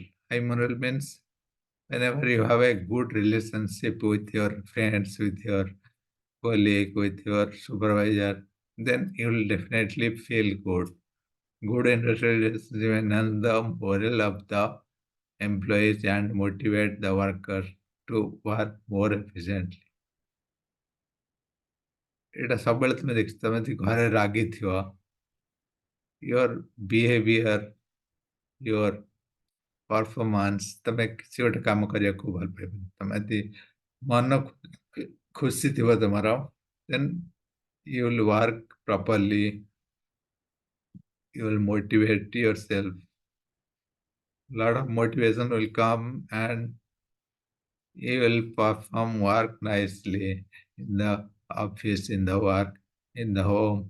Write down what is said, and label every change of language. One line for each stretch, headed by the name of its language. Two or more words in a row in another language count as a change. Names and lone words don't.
English: High moral means whenever you have a good relationship with your friends, with your colleague, with your supervisor, then you will definitely feel good. Good industrial relationship enhance the morale of the employees and motivate the workers to work more efficiently.
Odia: ଏଇଟା ସବୁବେଳେ ତୁମେ ଦେଖିଛ, ତମେ ଯଦି ଘରେ ରାଗିଥିବ,
English: your behavior, your performance,
Odia: ତମେ କିଛି ଗୋଟେ କାମ କରିବାକୁ ଭଲ ପାଇବନି। ତମେ ଯଦି ମନ ଖୁସି ଥିବ ତମର,
English: then you will work properly, you will motivate yourself. lot of motivation will come, and you will perform work nicely in the office, in the work, in the home.